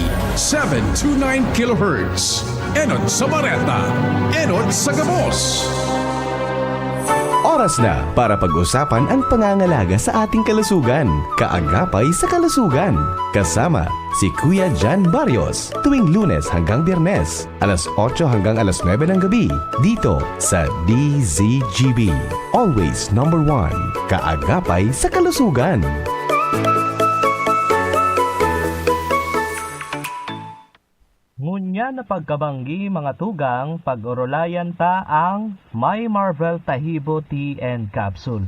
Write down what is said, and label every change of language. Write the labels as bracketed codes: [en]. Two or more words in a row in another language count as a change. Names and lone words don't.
[bik] 729 kHz. Enod sa Bareta, Enod sa Gabos. [tl] Oras na para pag-usapan ang pangangalaga sa ating kalusugan. Kaagapay sa kalusugan. Kasama si Kuya Jan Barrios tuwing Lunes hanggang Biyernes, alas 8 hanggang alas 9 ng gabi, dito sa DZGB. [en] Always number 1. [tl] Kaagapay sa kalusugan. [bik] Ngunya na pagkabanggi mga tugang, pag-orolayan ta ang My Marvel Tahibo [en] Tea and Capsule.